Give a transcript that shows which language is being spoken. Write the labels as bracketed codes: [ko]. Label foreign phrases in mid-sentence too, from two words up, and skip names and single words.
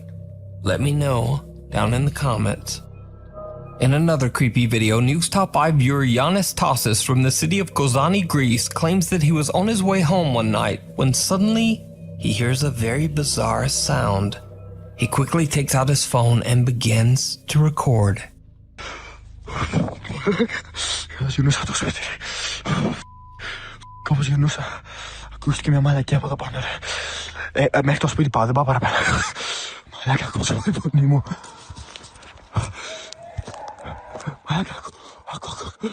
[en] Let me know down in the comments. In another creepy video, Nuke's Top 5 viewer Yanis Tassis from the city of Kozani, Greece, claims that he was on his way home one night when suddenly he hears a very bizarre sound. He quickly takes out his phone and begins to record. [el] Μέχρι το σπίτι πάω, δεν πάω παραπέρα. Μαλάκα, ακούσω τη φωνή μου. Μαλάκα, ακού.